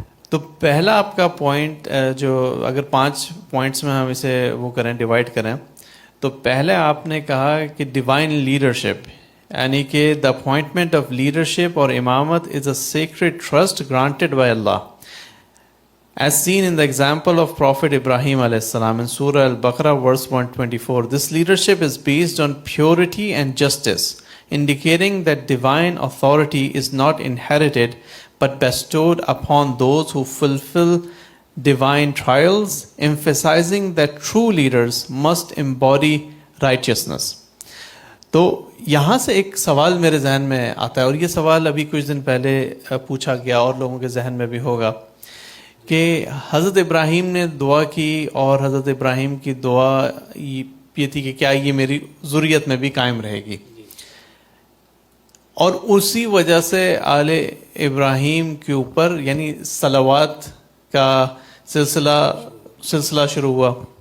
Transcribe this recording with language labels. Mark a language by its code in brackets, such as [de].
[ur] تو پہلا آپ کا پوائنٹ جو اگر 5 پوائنٹس میں ہم اسے وہ کریں ڈیوائڈ کریں، تو پہلے آپ نے کہا کہ ڈیوائن لیڈرشپ، یعنی کہ دا اپوائنٹمنٹ آف لیڈرشپ اور امامت [en] Is a sacred trust granted by Allah as seen in the example of Prophet Ibrahim alayhi salam in Surah Al-Baqarah verse 124. This leadership is based on purity and justice, indicating that divine authority is not inherited but bestowed upon those who fulfill divine trials, emphasizing that true leaders must embody righteousness. [ur] تو یہاں سے ایک سوال میرے ذہن میں آتا ہے، اور یہ سوال ابھی کچھ دن پہلے پوچھا گیا اور لوگوں کے ذہن میں بھی ہوگا کہ حضرت ابراہیم نے دعا کی، اور حضرت ابراہیم کی دعا یہ تھی کہ کیا یہ میری ذریت میں بھی قائم رہے گی، اور اسی وجہ سے آل ابراہیم کے اوپر یعنی صلوات کا سلسلہ شروع ہوا.